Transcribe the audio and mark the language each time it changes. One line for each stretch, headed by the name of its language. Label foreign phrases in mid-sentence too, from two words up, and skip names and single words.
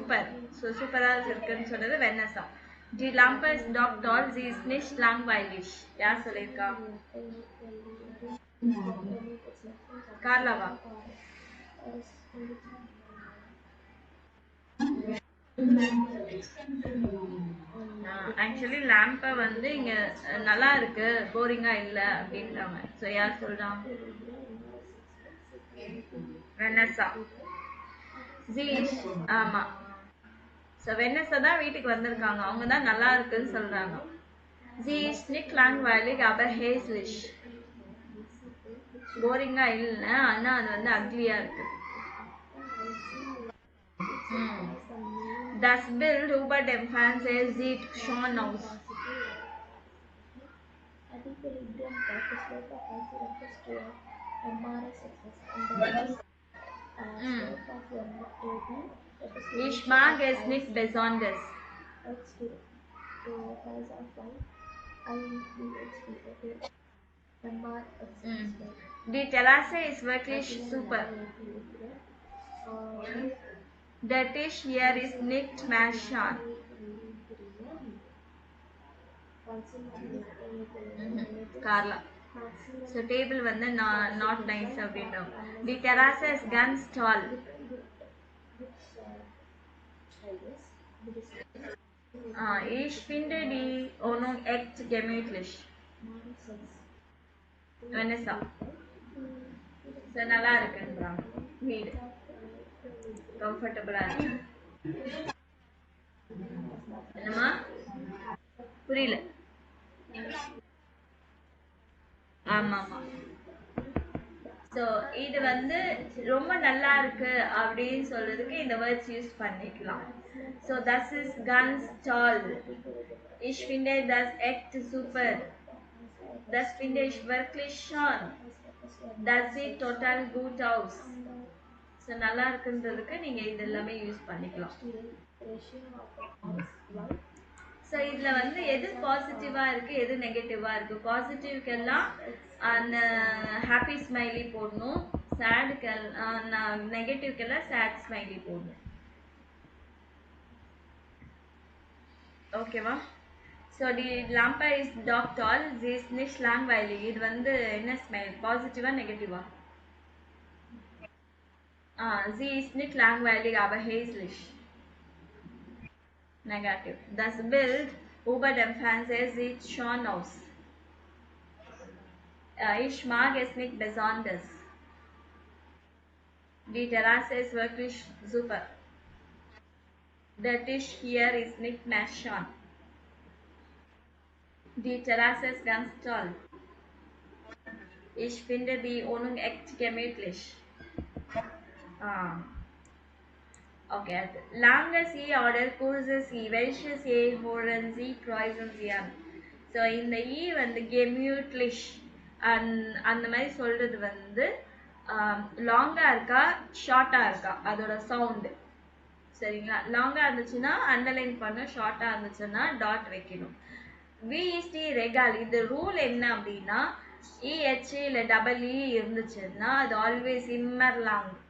English: So super
Tamil: இருக்குன்னு சொன்னது வென்னஸா.
German: Die Lampe ist doch toll, sie ist nicht langweilig.
Tamil: யார் சொல்லியிருக்கா? கார்லாவா?
English: actually lamp
Tamil: வந்து இங்க நல்லா இருக்கு, போரிங்கா இல்ல அப்படின்றாங்க. ஸோ யார் சொல்றா? வெனஸா. ஜீஷ். ஆமா. ஸோ வெனஸா தான் வீட்டுக்கு வந்திருக்காங்க, அவங்க தான் நல்லா இருக்குன்னு சொல்றாங்க.
German: Sie ist nicht langweilig, aber hässlich.
Tamil: போரிங்கா இல்ல, ஆனா அது வந்து அக்லியா இருக்கு.
German: Das Bild über dem Fernseher sieht schon aus. Ich mag es nicht besonders. Die Terrasse ist wirklich super. Der Tisch hier ist nicht mehr schön. Carla.
English: So table
Tamil: வந்து
English: not nice
Tamil: அப்படின்றோம்.
English: The terrace is
German: ganz toll. Ich finde die Wohnung echt gemütlich.
Tamil: Vanessa. So நல்லா இருக்குன்றாங்க வீடு. கம்ஃபர்டபுளா இருக்கு. என்னம்மா? புரியல. ஆமா ஆமா. ஸோ இது வந்து ரொம்ப நல்லா இருக்கு அப்படின்னு சொல்றதுக்கு இந்த
English: words use
Tamil: பண்ணிக்கலாம்.
German: ஸோ das ist ganz toll. Ich finde das echt super. Das finde ich wirklich schön. Das sieht total gut aus.
Tamil: ஸோ நல்லா இருக்குன்றதுக்கு நீங்க இது எல்லாமே யூஸ் பண்ணிக்கலாம். ஸோ இதுல வந்து எது பாசிட்டிவா இருக்கு, எது நெகட்டிவா இருக்கு? பாசிட்டிவ்க்கு எல்லாம் அந்த
English: happy smiley
Tamil: போடணும், சேடுக்கு நெகட்டிவ்க்கு எல்லாம்
English: sad smiley
Tamil: போடணும். ஓகேவா?
German: ஸோ டி lampe ist doch toll, sie ist nicht langweilig.
Tamil: இது வந்து என்ன ஸ்மைல்? பாசிட்டிவா நெகட்டிவா?
German: Sie ist nicht langweilig, aber hässlich.
English: Negative.
German: Das Bild über dem Fernseher sieht schön aus. Ich mag es nicht besonders. Die Terrasse ist wirklich super. Der Tisch hier ist nicht mehr schön. Die Terrasse ist ganz toll. Ich finde die Wohnung echt gemütlich. Okay. Lange Sie oder kurze Sie, welches Sie hören Sie, kreuzen Sie an.
Tamil: ஸோ இந்த வந்து gemütlich அந்த மாதிரி சொல்றது வந்து லாங்கா இருக்கா ஷார்ட்டா இருக்கா அதோட சவுண்டு. சரிங்களா? லாங்கா இருந்துச்சுன்னா அண்டர்லைன் பண்ண, ஷார்ட்டா இருந்துச்சுன்னா டாட் வைக்கணும். விஇஸ்டி ரெகால் இது ரூல் என்ன அப்படின்னா, இஹெச் இல்ல டபுள் இ இருந்துச்சுன்னா அது ஆல்வேஸ் இம்மர் லாங்.